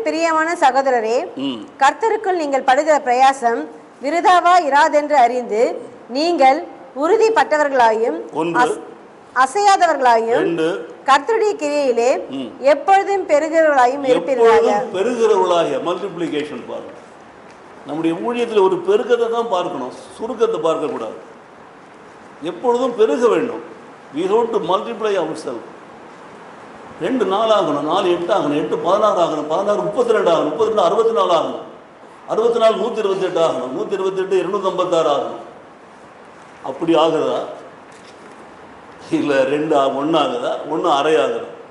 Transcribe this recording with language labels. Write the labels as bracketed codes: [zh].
[ta] பிரியமான சகோதரரே, கர்த்தருக்குள் நீங்கள் படுகிற பிரயாசம் விருதாவா இராதென்று அறிந்து நீங்கள் உறுதிப்பட்டவர்களாயும் அசையாதவர்களாயும் கர்த்தருடைய கிரியையிலே எப்பொழுதும் பெருகிறவர்களாயும் இருப்பீர்களாக. பெருகிறவர்களாக மல்டிப்ளிகேஷன் பாருங்க. நம்முடைய ஊழியத்தில் ஒரு பெருக்கத்தை தான் பார்க்கணும், சுருக்கத்தை பார்க்கக்கூடாது. எப்பொழுதும் பெருக வேண்டும். [en] we have to multiply ourselves. [ta] 2 4 ஆகணும், 4 8 ஆகணும், 8 16 ஆகணும், 16 32 ஆகணும், 32 64 ஆகணும், 64 128 ஆகணும், 128 256 ஆகணும். அப்படி ஆகுதா? இல்லை 2 1 ஆகுதா? 1 அரை ஆகுதா?